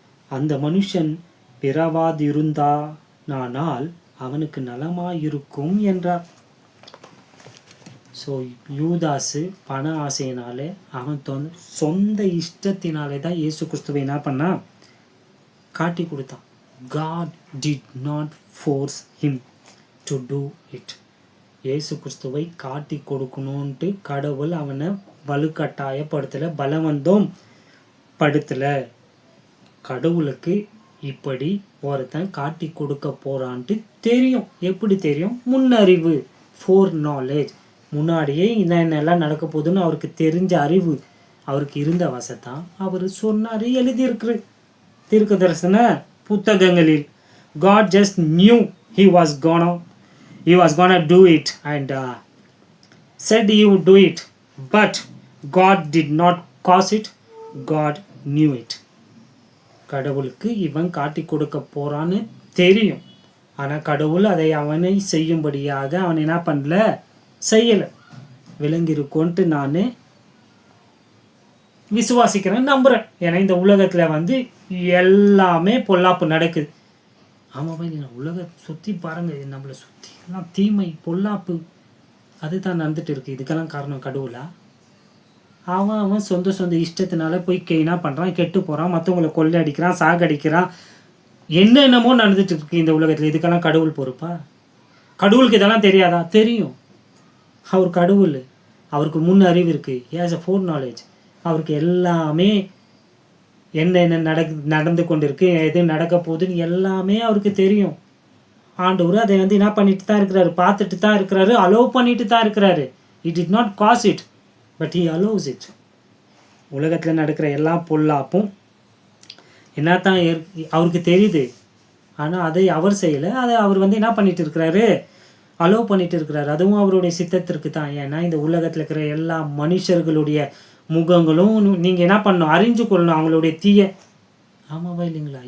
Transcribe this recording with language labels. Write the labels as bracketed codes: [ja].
[ta] அந்த மனுஷன் பிறவாதிருந்தானால் அவனுக்கு நலமாயிருக்கும் என்றார். ஸோ யூதாசு பண ஆசையினாலே அவன் சொந்த இஷ்டத்தினாலே தான் இயேசு கிறிஸ்துவை என்ன பண்ணா, காட்டி கொடுத்தான். [en] God did not force him to do it. [ta] இயேசு கிறிஸ்துவை காட்டி கொடுக்கணுன்ட்டு கடவுள் அவனை வலுக்கட்டாயப்படுத்தலை, பலவந்தம் படுத்தலை. கடவுளுக்கு இப்படி ஒருத்தன் காட்டி கொடுக்க போறான்ட்டு தெரியும். எப்படி தெரியும்? முன்னறிவு, ஃபோர் நாலேஜ். முன்னாடியே என்னென்னலாம் நடக்க போகுதுன்னு அவருக்கு தெரிஞ்ச அறிவு அவருக்கு இருந்த வசத்தான் அவர் சொன்னார், எழுதியிருக்கு தீர்க்க தரிசன புத்தகங்களில். [en] God just knew he was gonna do it and said he would do it, but God did not cause it. God knew it. [ta] கடவுளுக்கு இவன் காட்டி கொடுக்க போறான்னு தெரியும். ஆனால் கடவுள் அதை அவனை செய்யும்படியாக அவன் என்ன பண்ணல, செய்யலை. விளங்கிருக்கோன்ட்டு நான் விசுவாசிக்கிறேன், நம்புகிறேன். ஏன்னா இந்த உலகத்தில் எல்லாமே பொல்லாப்பு நடக்குது. ஆமாம், நீங்கள் உலகத்தை சுற்றி பாருங்கள், நம்மளை சுற்றி எல்லாம் தீமை, பொல்லாப்பு அதுதான் நடந்துட்டு இருக்கு. இதுக்கெல்லாம் காரணம் கடவுளா? அவன் சொந்த இஷ்டத்தினால போய் என்ன பண்ணுறான், கெட்டு போகிறான், மற்றவங்களை கொள்ளை அடிக்கிறான், சாகடிக்கிறான், என்னென்னமோ நடந்துட்டு இருக்கு இந்த உலகத்தில். இதுக்கெல்லாம் கடவுள் பொறுப்பா? கடவுளுக்கு இதெல்லாம் தெரியாதா? தெரியும். அவர் கடவுள், அவருக்கு முன் அறிவு இருக்குது. [en] Has a fore knowledge. [ta] அவருக்கு எல்லாமே என்ன நடந்து கொண்டிருக்கு, எது நடக்க போகுதுன்னு எல்லாமே அவருக்கு தெரியும். ஆண்டவர் அதை என்ன பண்ணிட்டு தான் இருக்கிறாரு, பார்த்துட்டு தான் இருக்கிறாரு, அலோவ் பண்ணிட்டு தான் இருக்கிறாரு. [en] He did not cause it, but he allows it. [ta] உலகத்தில் நடக்கிற எல்லா பொல்லாப்பும் என்னத்தான் அவருக்கு தெரியுது. ஆனால் அதை அவர் செய்யலை. அதை அவர் என்ன பண்ணிட்டு இருக்கிறாரு, அலோவ் பண்ணிட்டு இருக்கிறாரு. அதுவும் அவருடைய சித்தத்திற்கு தான். ஏன்னா இந்த உலகத்தில் இருக்கிற எல்லா மனுஷர்களுடைய முகங்களும் நீங்கள் என்ன பண்ணணும், அறிஞ்சு கொள்ளணும் அவங்களுடைய தீய. ஆமாவா இல்லைங்களா?